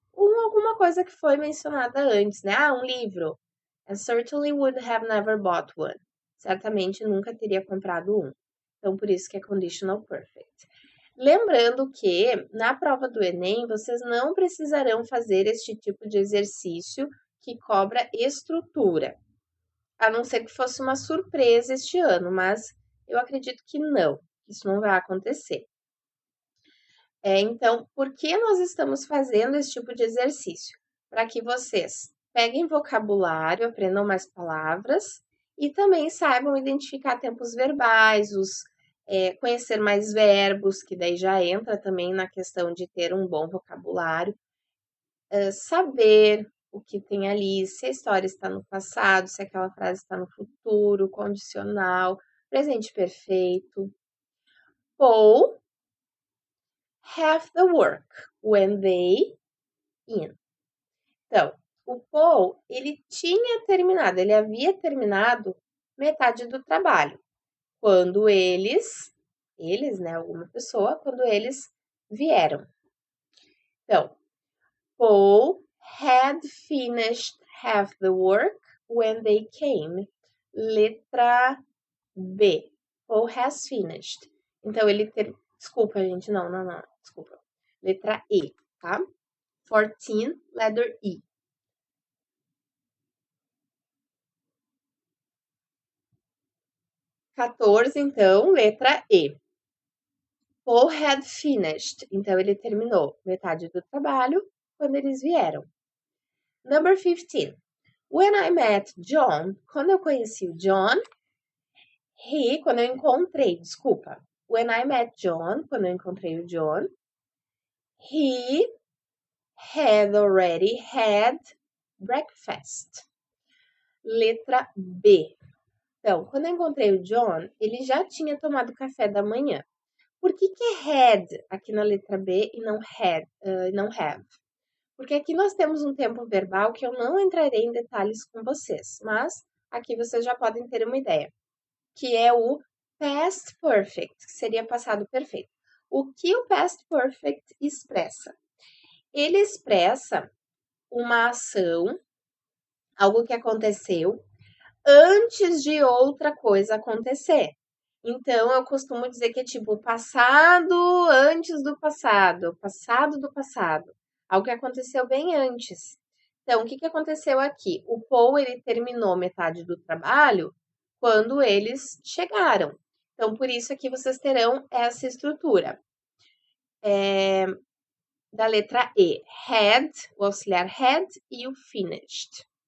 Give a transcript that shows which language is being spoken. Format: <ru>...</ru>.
<pt>Alguma coisa que foi mencionada antes, né? Ah, um livro.</pt> <en>And certainly would have never bought one.</en> <pt>Certamente nunca teria comprado um. Então, por isso que é conditional perfect. Lembrando que, na prova do Enem, vocês não precisarão fazer este tipo de exercício que cobra estrutura. A não ser que fosse uma surpresa este ano, mas eu acredito que não, isso não vai acontecer. Então, por que nós estamos fazendo esse tipo de exercício? Para que vocês peguem vocabulário, aprendam mais palavras e também saibam identificar tempos verbais, conhecer mais verbos, que daí já entra também na questão de ter um bom vocabulário, saber o que tem ali, se a história está no passado, se aquela frase está no futuro, condicional, presente perfeito.</pt> <en>Ou have the work when they in.</en> <pt>Então, o Paul, ele havia terminado metade do trabalho. Quando eles, né, alguma pessoa, quando eles vieram.</pt> <en>Então, Paul had finished half the work when they came.</en> <pt>Letra B.</pt> <en>Paul has finished.</en> <pt>Então, desculpa, gente, não, desculpa. Letra E, tá? 14,</pt> <en>letter E.</en> <pt>14, então, letra E.</pt> <en>Paul had finished.</en> <pt>Então, ele terminou metade do trabalho quando eles vieram.</pt> <en>Number 15. When I met John,</en> <pt>quando eu conheci o John, quando eu encontrei, desculpa.</pt> <en>When I met John,</en> <pt>quando eu encontrei o John,</pt> <en>he had already had breakfast.</en> <pt>Letra B. Então, quando eu encontrei o John, ele já tinha tomado café da manhã. Por que é had aqui na letra B e não have? Porque aqui nós temos um tempo verbal que eu não entrarei em detalhes com vocês, mas aqui vocês já podem ter uma ideia, que é o past perfect, que seria passado perfeito. O que o past perfect expressa? Ele expressa uma ação, algo que aconteceu antes de outra coisa acontecer. Então, eu costumo dizer que é tipo passado antes do passado, passado do passado. Algo que aconteceu bem antes. Então, o que aconteceu aqui? O Paul, ele terminou metade do trabalho quando eles chegaram. Então, por isso aqui vocês terão essa estrutura. Da letra E, had, o auxiliar had e o finished.</pt>